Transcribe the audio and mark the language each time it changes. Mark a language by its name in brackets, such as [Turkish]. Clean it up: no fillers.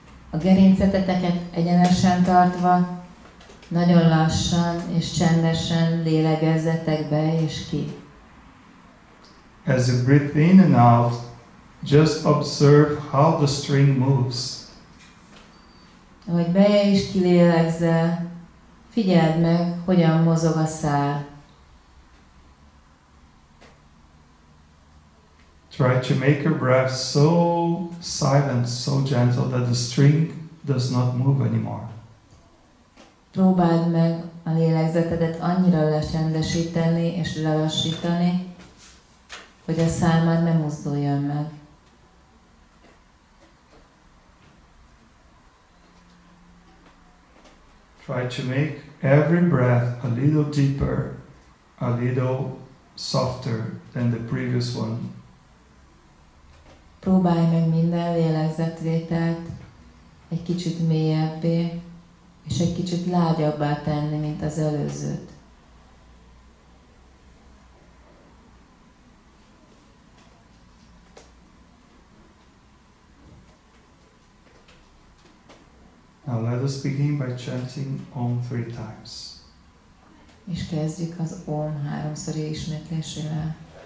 [Hungarian] A gerinceteket egyenesen tartva, nagyon lassan és csendesen lélegezzetek be és ki. [English] As you breathe in and out, just observe how the string moves. [Hungarian] Ahogy be és kilélegzel, figyeld meg, hogyan mozog a szál. [English] Try to make your breath so silent, so gentle that the string does not move anymore. [Hungarian] Próbáld meg a lélegzetedet annyira lecsendesíteni és lelassítani, hogy a szál már nem mozduljon meg. [English] Try to make every breath a little deeper, a little softer than the previous one. [Hungarian] Próbálj meg minden lélegzetvételt egy kicsit mélyebbé, és egy kicsit lágyabbá tenni, mint az előzőt. [English] Now let us begin by chanting Om 3 times. [Hungarian] És kezdjük az Om 3-szori ismétlésével.